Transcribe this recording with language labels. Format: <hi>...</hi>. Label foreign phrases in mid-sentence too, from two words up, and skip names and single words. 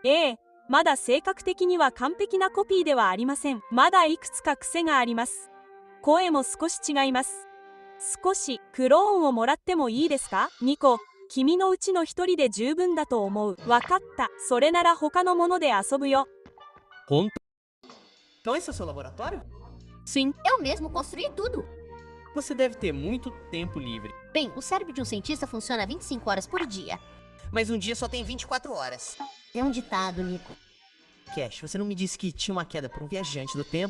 <ja>ええ、まだ性格的には完璧なコピーではありません。まだいくつか癖があります。声も少し違います。少しクローンをもらってもいいですか？ニコ、君のうちの一人で十分だと思う。わかった。それなら他のもので遊ぶよ。ほん</ja> <pt>Então esse é o seu laboratório? Sim, eu mesmo construí tudo. Você deve ter muito tempo livre. Bem, o cérebro de um cientista funciona 25 horas por dia. Mas um dia só tem 24 horas. É um ditado, Nico. Cash, você não me disse que tinha uma queda por um viajante do tempo?</pt>